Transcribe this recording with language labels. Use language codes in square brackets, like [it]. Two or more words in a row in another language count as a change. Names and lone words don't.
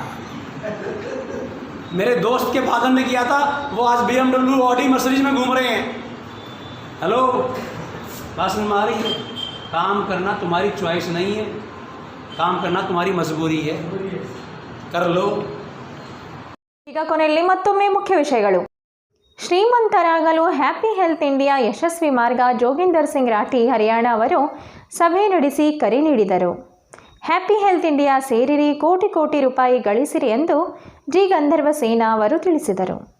[hi] मेरे दोस्त के फादर ने किया था, वो आज BMW, ऑडी, मर्सिडीज में घूम रहे हैं। हेलो, बात समझ में आ रही है? काम करना तुम्हारी चॉइस नहीं है, काम करना तुम्हारी मजबूरी है, कर लो। [kn] ಈಗ ಕೊನೆಯಲ್ಲಿ ಮತ್ತೊಮ್ಮೆ ಮುಖ್ಯ ವಿಷಯಗಳು. ಶ್ರೀಮಂತರಾಗಲು ಹ್ಯಾಪಿ ಹೆಲ್ತ್ ಇಂಡಿಯಾ ಯಶಸ್ವಿ ಮಾರ್ಗ ಜೋಗಿಂದರ್ ಸಿಂಗ್ ರಾಠಿ ಹರಿಯಾಣ ಅವರು ಸಭೆ ನಡೆಸಿ ಕರೆ ನೀಡಿದರು. ಹ್ಯಾಪಿ ಹೆಲ್ತ್ ಇಂಡಿಯಾ ಸೇರಿರಿ, ಕೋಟಿ ಕೋಟಿ ರೂಪಾಯಿ ಗಳಿಸಿರಿ ಎಂದು ಜಿ ಗಂಧರ್ವ ಸೇನಾ ಅವರು ತಿಳಿಸಿದರು.